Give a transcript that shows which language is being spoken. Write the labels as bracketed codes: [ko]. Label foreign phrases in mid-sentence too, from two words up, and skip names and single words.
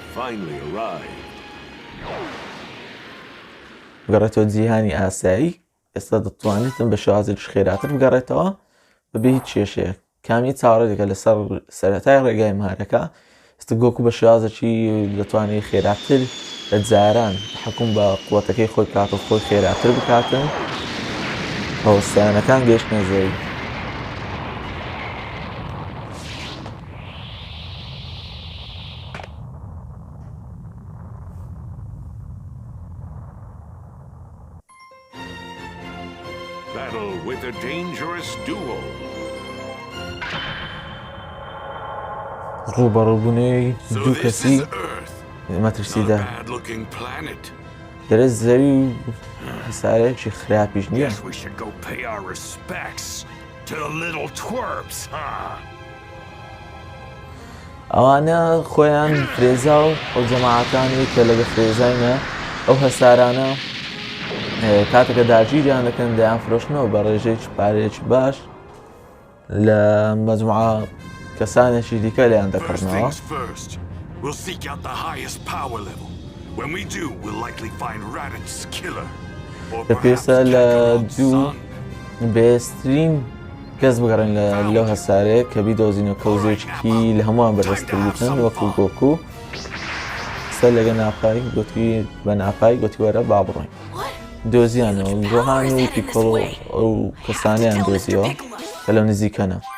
[ckb] بگەڕێتەوە جیهانی ئاسایی ئێستا دەتوانێتن بە شێوازێکی خێراتر بگەڕێتەوە بەبێ هیچ کێشەیەک کامی چاوەڕێکە لەسەر سەرەتای ڕێگای مارەکە ئێستا گۆکو بە شێوازێکی دەتوانێت خێراتر لە جاران حکوم بە قووەتەکەی خۆی بکات و خۆی خێراتر بکاتن هەوسایانەکان گەشتنە زەوی [en] Battle with a dangerous duo. [ckb] ڕووبەڕووبوونەوەی [en] So [ckb] دوو [en] this [ckb] کەسی [en] is Earth. Not a [ckb] مەترسیدا [en] bad-looking planet. [ckb] دەرێت زەوی هەسارەیەکی خراپیش نییە [en] Guess we should go pay our respects to the little twerps, huh? [ckb] ئەوانە خۆیان فرێزا و ئەو جەماعەکانی کە لەگە فرێزاینە ئەو هەسارانە کاتێکە داگیریان دەکەن دەیان فرۆشتنەوە بە ڕێژەیەکی پارەیەکی باش لە مەجموعە کەسانێکی دیکە لەیان [en] First [ckb] دەکردنەوە [en] things first, we'll seek out the highest power level. When we do, we'll likely find Raditz killer. Or perhaps [ckb] پێویستە لە دوو [en] Kakarot's son. [ckb] بێسترین کەس بگەڕێن لەو هەسارەیە کە بیدۆزینەوە کەوزێکی لە هەمووان بەدەستتر بوتن وەکو گۆکو سەر لەگە ناپای گوتی بە ناپای گوتی وەرە با بڕۆین دۆزیانەوە گۆهان و پیکۆڵۆ ئەو کەسانیان دۆزیەوە کە لەو نزیکەنە